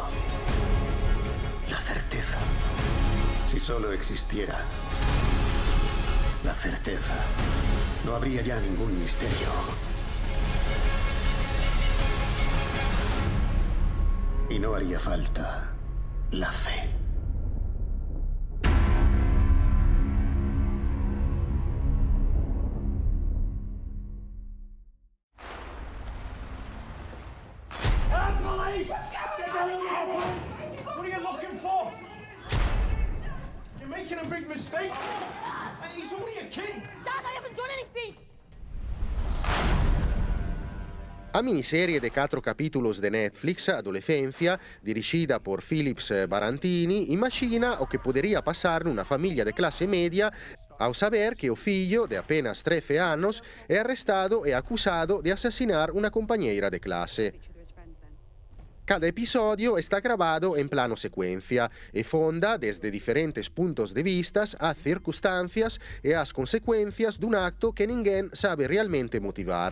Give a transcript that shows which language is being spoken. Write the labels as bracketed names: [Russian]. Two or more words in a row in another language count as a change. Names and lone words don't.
[Spanish] La certeza. Si solo existiera la certeza, no habría ya ningún misterio. Y no haría falta la fe. [English] What are you looking for? You're making a big mistake. He's only a kid. Dad, I haven't done anything. [Galician] A miniserie de 4 capítulos de Netflix, Adolescencia, dirigida por Philips Barantini, imagina o que podería pasar nunha familia de clase media ao saber que o fillo, de apenas 13 anos, é arrestado e acusado de asasinar unha compañeira de clase. Cada episodio está grabado en plano secuencia e fonda desde diferentes puntos de vistas as circunstancias e as consecuencias dun acto que ninguén sabe realmente motivar.